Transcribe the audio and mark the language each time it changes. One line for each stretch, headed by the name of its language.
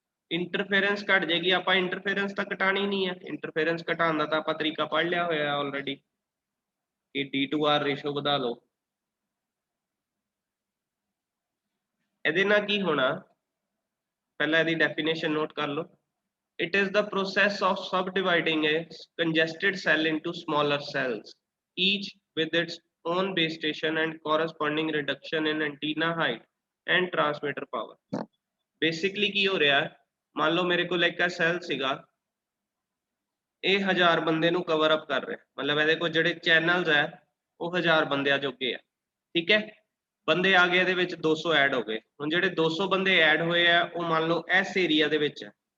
Punjabi: Interference ਘਟ ਜਾਏਗੀ। ਆਪਾਂ ਇੰਟਰਫੇਰੈਂਸ ਤਾਂ ਘਟਾਣੀ ਨਹੀਂ ਹੈ। ਇੰਟਰਫੇਰੈਂਸ ਘਟਾਉਣ ਦਾ ਤਾਂ ਆਪਾਂ ਤਰੀਕਾ ਪੜ੍ਹ ਲਿਆ ਹੋਇਆ ਹੈ ਆਲਰੇਡੀ ਕਿ D2R ਰੇਸ਼ੋ ਵਧਾ ਲਓ। ਇਹਦੇ ਨਾਲ ਕੀ ਹੋਣਾ? ਪਹਿਲਾਂ ਇਹਦੀ ਡੈਫੀਨੇਸ਼ਨ ਨੋਟ ਕਰ ਲਓ।
English: It is the process of subdividing a congested cell into smaller cells, each with its own base station and corresponding reduction in antenna height and transmitter power.
Punjabi: Basically ਕੀ ਹੋ ਰਿਹਾ ਹੈ, ਮੰਨ ਲਓ ਮੇਰੇ ਕੋਲ ਇੱਕ ਸੈੱਲ ਸੀਗਾ, ਇਹ 1000 ਬੰਦੇ ਨੂੰ ਕਵਰ ਅਪ ਕਰ ਰਿਹਾ, ਮਤਲਬ ਇਹਦੇ ਕੋਲ ਜਿਹੜੇ ਚੈਨਲਸ ਹੈ ਉਹ 1000 ਬੰਦਿਆਂ ਜੋਗੇ ਆ, ਠੀਕ ਹੈ। ਬੰਦੇ ਆ ਗਏ, ਇਹਦੇ ਵਿੱਚ 200 ਐਡ ਹੋ ਗਏ। ਹੁਣ ਜਿਹੜੇ 200 ਬੰਦੇ ਐਡ ਹੋਏ ਆ ਉਹ ਮੰਨ ਲਓ ਇਸ ਏਰੀਆ ਦੇ ਵਿੱਚ ਹੈ।